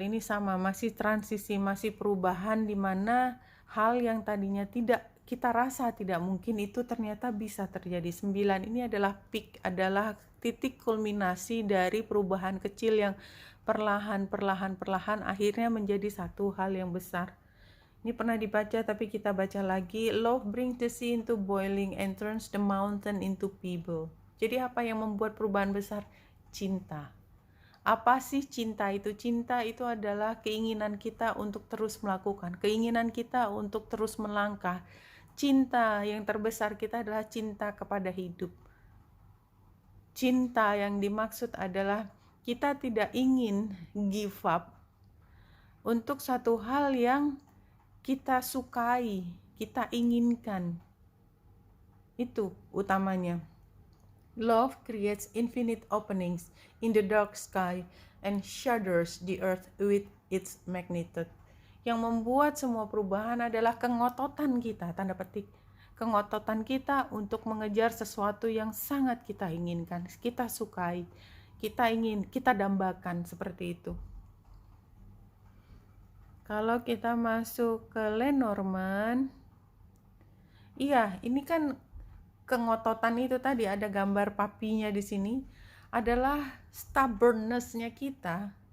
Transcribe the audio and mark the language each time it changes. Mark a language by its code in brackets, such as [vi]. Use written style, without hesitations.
[id] Ini sama, masih transisi, masih perubahan, di mana hal yang tadinya tidak kita rasa tidak mungkin itu ternyata bisa terjadi. 9 ini adalah peak, adalah titik kulminasi dari perubahan kecil yang perlahan akhirnya menjadi satu hal yang besar. Ini pernah dibaca tapi kita baca lagi. [en] Love brings the sea into boiling and turns the mountain into pebble. [id] Jadi apa yang membuat perubahan besar? Cinta. Apa sih cinta itu? Cinta itu adalah keinginan kita untuk terus melakukan, keinginan kita untuk terus melangkah. cinta yang terbesar kita adalah cinta kepada hidup. Cinta yang dimaksud adalah kita tidak ingin give up untuk satu hal yang kita sukai, kita inginkan. Itu utamanya. [en] Love creates infinite openings in the dark sky and shatters the earth with its magnitude. [id] Yang membuat semua perubahan adalah kengototan kita, tanda petik, kengototan kita untuk mengejar sesuatu yang sangat kita inginkan, kita sukai, kita ingin, kita dambakan, seperti itu. Kalau kita masuk ke Lenormand, iya, ini kan kengototan itu tadi, ada gambar papinya di sini, adalah stubbornness-nya kita.